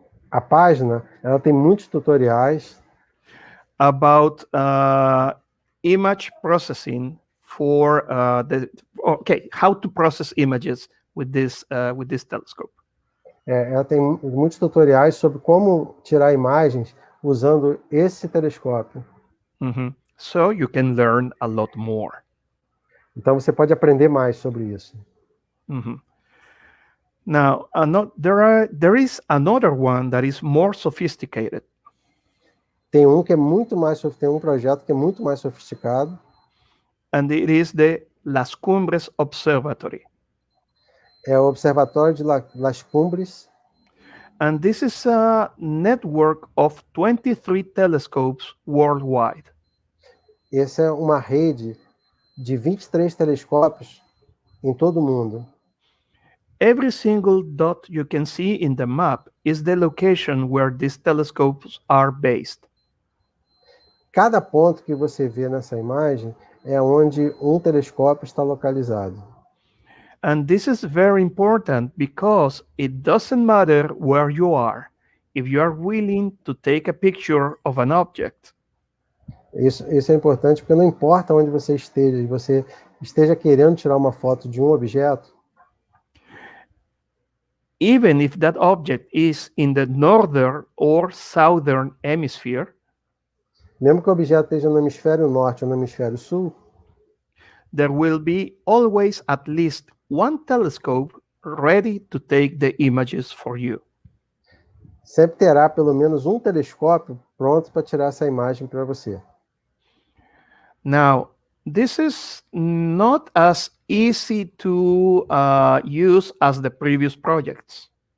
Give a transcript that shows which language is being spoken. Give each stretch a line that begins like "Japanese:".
Portuguese: A página, ela tem muitos tutoriais
English: about image processing for how to process images with this telescope.
Portuguese: Ela tem muitos tutoriais sobre como tirar imagens usando esse telescópio.
English: So you can learn a lot more.
Portuguese: Então você pode aprender mais sobre isso.
English: Now, there is another one that is more sophisticated.
Portuguese: Tem um projeto que é muito mais sofisticado.
English: And it is the Las Cumbres Observatory.
Portuguese: É o Observatório de Las Cumbres.
English: And this is a network of 23 telescopes worldwide.
Portuguese: Essa é uma rede de 23 telescópios em todo o mundo.
English: Every single dot you can see in the map is the location where these telescopes are based.
Portuguese: Cada ponto que você vê nessa imagem é onde um telescópio está localizado.
English: And this is very important because it doesn't matter where you are. If you are willing to take a picture of an object.
Portuguese: Isso é importante porque não importa onde você esteja querendo tirar uma foto de um objeto.
English: Even if that object is in the northern or southern hemisphere.
Portuguese: Mesmo que o objeto esteja no hemisfério norte ou no hemisfério sul.
English: There will be always at least one telescope ready to take the images for you.
Portuguese: Sempre terá pelo menos um telescópio pronto para tirar essa imagem para você.
English: Now, this is not as easy to use as the previous projects.